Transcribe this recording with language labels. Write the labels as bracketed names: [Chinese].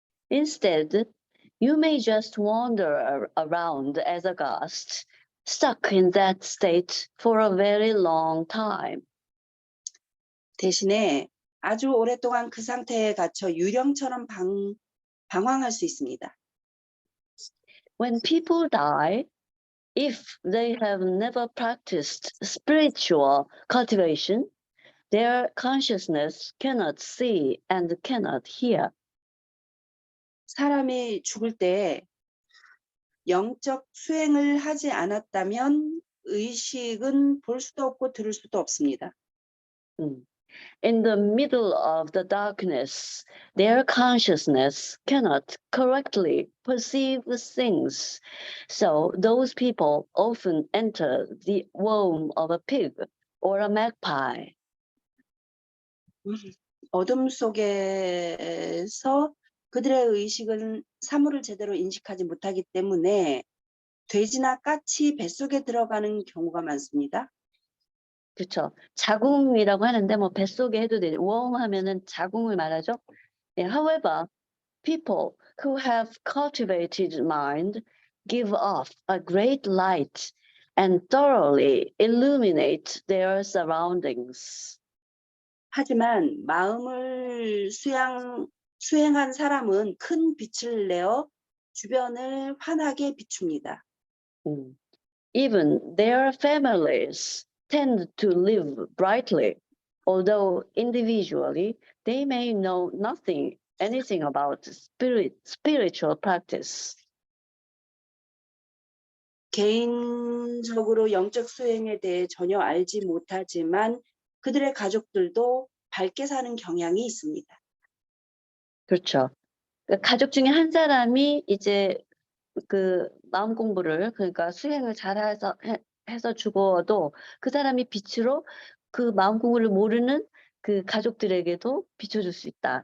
[English] Instead, you may just wander around as a ghost, stuck in that state for a very long time. [Korean] 대신에 아주 오랫동안 그 상태에 갇혀 유령처럼 방황할 수 있습니다. [English] When people die, if they have never practiced spiritual cultivation, their consciousness cannot see and cannot hear. [Korean] 사람이 죽을 때 영적 수행을 하지 않았다면 의식은 볼 수도 없고 들을 수도 없습니다. [English] In the middle of the darkness, their consciousness cannot correctly perceive things. So those people often enter the womb of a pig or a magpie. [Korean] 어둠 속에서 그들의 의식은 사물을 제대로 인식하지 못하기 때문에 돼지나 까치 뱃속에 들어가는 경우가 많습니다. 그렇죠. 자궁이라고 하는데 뭐 뱃속에 해도 되죠. womb 하면은 자궁을 말하죠. [English] However, people who have cultivated mind give off a great light and thoroughly illuminate their surroundings. [Korean] 하지만 마음을 수행한 사람은 큰 빛을 내어 주변을 환하게 비춥니다. [English] Even their families tend to live brightly, although individually they may know anything about spiritual practice. [Korean] 개인적으로 영적 수행에 대해 전혀 알지 못하지만 그들의 가족들도 밝게 사는 경향이 있습니다. 그렇죠. 가족 중에 한 사람이 이제 그 마음 공부를 그러니까 수행을 잘해서 해서 죽어도 그 사람이 빛으로 그 마음 공부를 모르는 그 가족들에게도 비춰줄 수 있다.